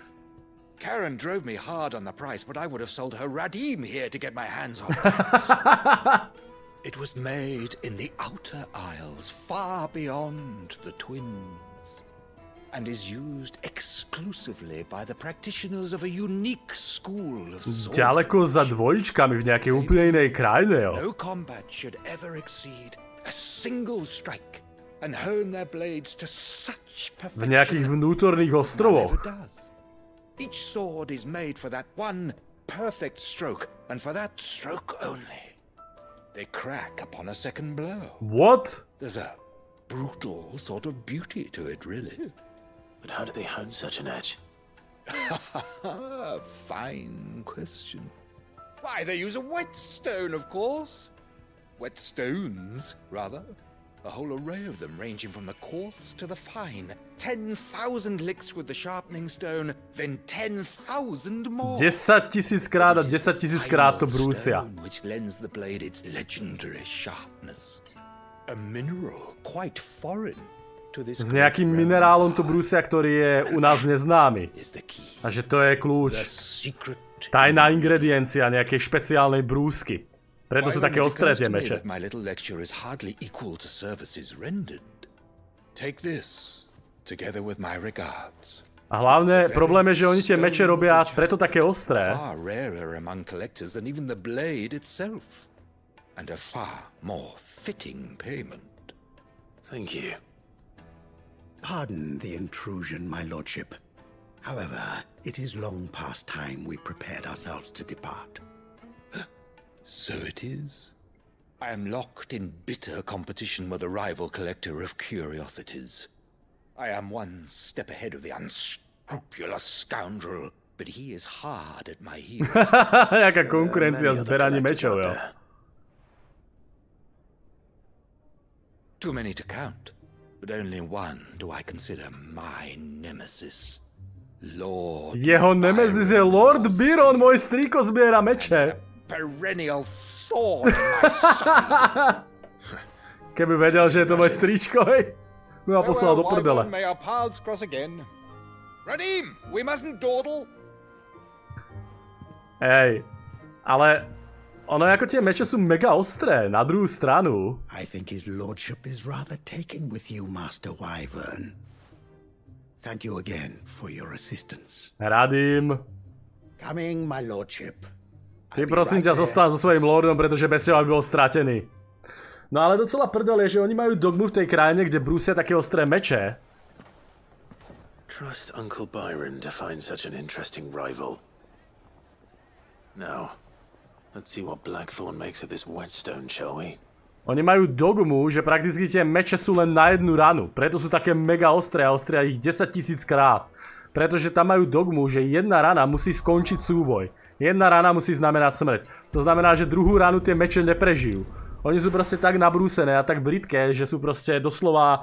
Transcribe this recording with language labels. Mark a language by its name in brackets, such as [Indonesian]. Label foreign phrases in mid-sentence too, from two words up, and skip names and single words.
[English] Karen drove me hard on the price, but I would have sold her Radim here to get my hands on it. It was made in the Outer Isles, far beyond the Twins, and is used exclusively by the practitioners of a unique school of swordsmanship. [Slovak] Ďaleko za dvojičkami v nejakej úplne inej krajine, jo. [English] No combat should ever exceed a single strike and hone their blades to such perfection. [Slovak] V nejakých vnútorných ostrovoch. [English] Each sword is made for that one perfect stroke, and for that stroke only. They crack upon a second blow. What? There's a brutal sort of beauty to it, really. But how do they hone such an edge? Fine question. Why, they use a whetstone, of course. Whetstones, rather. A whole array of them, ranging from the coarse to the fine. 10,000 licks with the sharpening stone, then 10,000 more. [Slovak] 10,000 krát a 10,000 krát to brúsia. [English] Which lends the blade its legendary sharpness. A mineral quite foreign to this. [Slovak] S nejakým minerálom to brúsia, ktorý je u nás neznámy. A že to je kľúč. Tajná ingrediencia nejakej špeciálnej brúsky. Preto sú také ostré tie meče. A hlavne problém je, že oni tie meče robia preto také ostré. [English] Pardon the intrusion, my lordship. However, it is long past time we prepared ourselves to depart. So it is. I am locked in bitter competition with a rival collector of curiosities. I am one step ahead of the unscrupulous scoundrel, but he is hard at my heels. [Slovak] Jaká konkurencia s beraním mečov, jo. [English] Too many to count, but only one do I consider my nemesis. Lord [Slovak] Jeho nemesis je Lord Byron, môj strýko zbiera meče. [English] Perennial thorn in my side. [Slovak] Keby vedel, že je to môj strýčko, hej. No a poslal do prdele. [English] May our paths cross again. Radim, we mustn't dawdle. [Slovak] Hej, ale ono ako tie meče sú mega ostré, na druhú stranu. [English] I think his lordship is rather taken with you, Master Wyvern. Thank you again for your assistance. Radim. Coming, my lordship. [Slovak] Ty prosím ťa zostaň so svojím lordom, pretože bez teba by bol stratený. No ale docela prdel je, že oni majú dogmu v tej krajine, kde brúsia také ostré meče. [English] Trust Uncle Byron to find such an interesting rival. Now, let's see what Blackthorn makes of this whetstone, shall we? [Slovak] Oni majú dogmu, že prakticky tie meče sú len na jednu ranu. Preto sú také mega ostré a ostria ich 10 000 krát. Pretože tam majú dogmu, že jedna rana musí skončiť súboj. Jedna rana musí znamenať smrť. To znamená, že druhú ranu tie meče neprežijú. Oni sú proste tak nabrúsené a tak britké, že sú proste doslova...